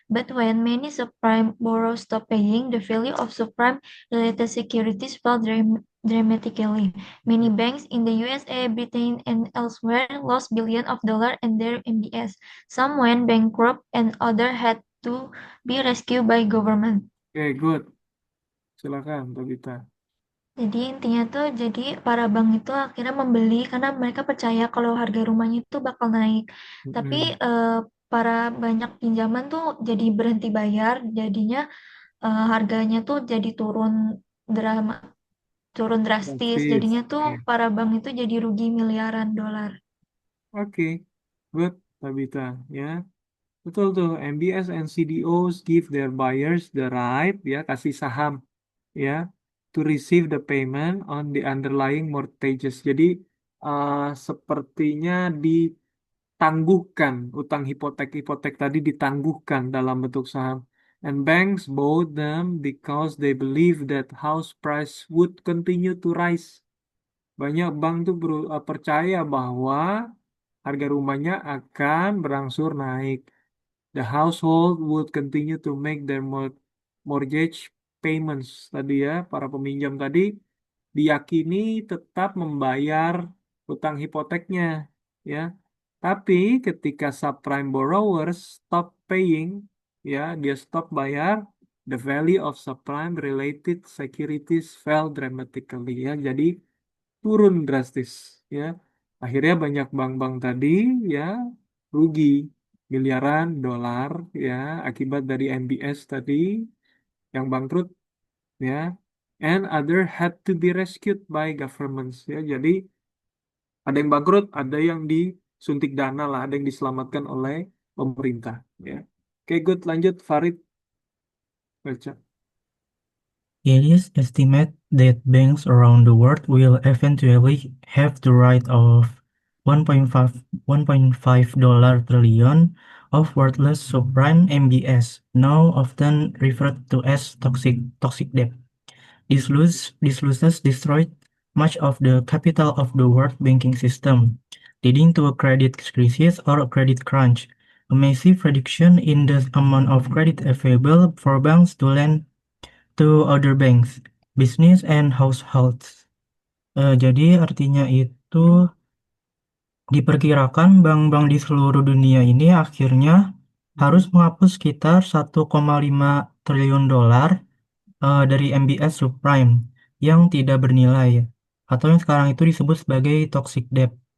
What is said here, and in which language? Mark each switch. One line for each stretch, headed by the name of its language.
English: But when many subprime borrowers stopped paying, the value of subprime-related securities fell dramatically. Many banks in the USA, Britain, and elsewhere lost billions of dollars in their MBS. Some went bankrupt, and others had to be rescued by government.
Indonesian: Oke, good. Silakan, Tabita. Jadi intinya tuh jadi para bank itu akhirnya membeli karena mereka percaya kalau harga rumahnya itu bakal naik. Tapi para banyak pinjaman tuh jadi berhenti bayar, jadinya harganya tuh jadi drama turun drastis. Drastis. Jadinya tuh Iya. para bank itu jadi rugi miliaran dolar. Oke, good, Tabita. Ya, betul tuh.
English: MBS and CDOs give their buyers the right, ya,
Indonesian: kasih saham,
English: ya, to receive the payment on the underlying mortgages.
Indonesian: Jadi sepertinya ditangguhkan utang hipotek tadi ditangguhkan dalam bentuk saham.
English: And banks bought them because they believe that house price would continue to rise.
Indonesian: Banyak bank tuh percaya bahwa harga rumahnya akan berangsur naik.
English: The household would continue to make their mortgage payments.
Indonesian: Tadi ya, para peminjam tadi diyakini tetap membayar utang hipoteknya, ya. Tapi ketika
English: subprime borrowers stop paying, ya,
Indonesian: dia stop bayar,
English: the value of subprime related securities fell dramatically, ya.
Indonesian: Jadi turun drastis, ya. Akhirnya banyak bank-bank tadi, ya, rugi miliaran dolar, ya, akibat dari MBS tadi yang bangkrut, ya.
English: And other had to be rescued by governments, ya.
Indonesian: Jadi ada yang bangkrut, ada yang disuntik dana lah, ada yang diselamatkan oleh pemerintah, ya. Oke, good, lanjut Farid baca.
English: It is estimated that banks around the world will eventually have the right of $1.5 trillion of worthless subprime MBS, now often referred to as toxic debt. These losses destroyed much of the capital of the world banking system, leading to a credit crisis or a credit crunch, a massive reduction in the amount of credit available for banks to lend to other banks, business and households.
Indonesian: Jadi artinya itu diperkirakan bank-bank di seluruh dunia ini akhirnya harus menghapus sekitar 1,5 triliun dolar dari MBS subprime yang tidak bernilai atau yang sekarang itu disebut sebagai toxic debt.